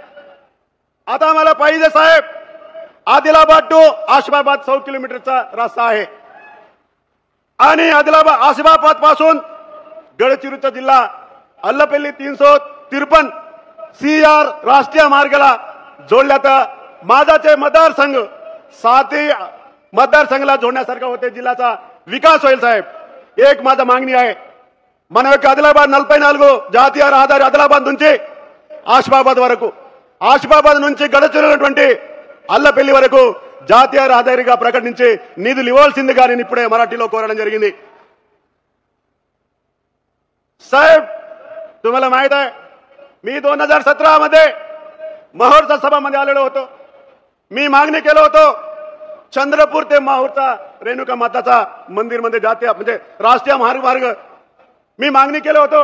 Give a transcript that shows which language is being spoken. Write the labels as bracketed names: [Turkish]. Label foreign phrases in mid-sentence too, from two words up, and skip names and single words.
[Marathi] आता आम्हाला पाहिजे साहेब आदिलाबाद टू आशिफाबाद 100 किलोमीटरचा रस्ता आहे आणि आशिफाबाद पासून गडचिरोलीचा जिल्हा अल्लपल्ली 353 CR राष्ट्रीय मार्गाला जोडल्या तर माझाचे मतदारसंघ 7 मतदारसंघाला जोडण्यासारखा होते, जिल्ह्याचा विकास होईल साहेब. एक माझा मागणी आहे, [Telugu] మన యొక్క ఆదిలాబాద్ 44 జాతీయ రహదారి ఆదిలాబాద్ నుంచి ఆసిఫాబాద్ వరకు, ఆసిఫాబాద్ నుంచి గడచినటువంటి అల్లపల్లి వరకు జాతీయ రహదారిగా ప్రకటించి నిధులు ఇవ్వాల్సిందిగా నేను ఇప్పుడే మరాఠీలో కోరడం జరిగింది. [Marathi] साहेब तुम्हाला माहित आहे मी 2017 मध्ये माहूरचा सभामध्ये आलेलो होतो. मी मागणी केलं होतो चंद्रपूर ते माहूरचा रेणुका माताचा मंदिर मध्ये जातीय म्हणजे राष्ट्रीय महामार्ग मी मागणी केलं होतो.